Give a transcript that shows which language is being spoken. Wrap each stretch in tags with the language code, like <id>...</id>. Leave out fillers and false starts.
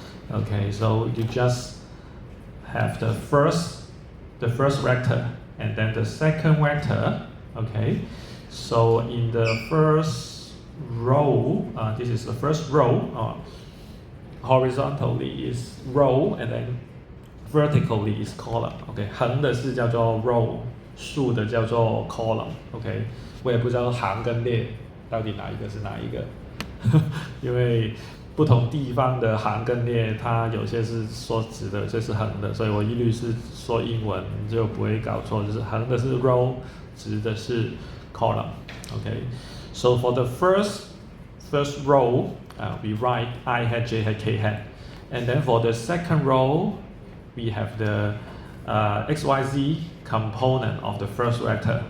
<en>Okay, so you just have the first vector and then the second vector. Okay, so in the first row, this is the first row, horizontally is row and then vertically is column.</en> <zh>OK， 横的是叫做 row， 竖的叫做 column。 OK， 我也不知道行跟列到底哪一个是哪一个，因为不同地方的行跟列，它有些是说直的，有些是横的，所以我一律是说英文就不会搞错，就是横的是 row， 直的是 column。</zh> <en>OK， so for the first row, we write I hat, j hat, k hat, and then for the second row, we have the xyz component of the first vector.</en>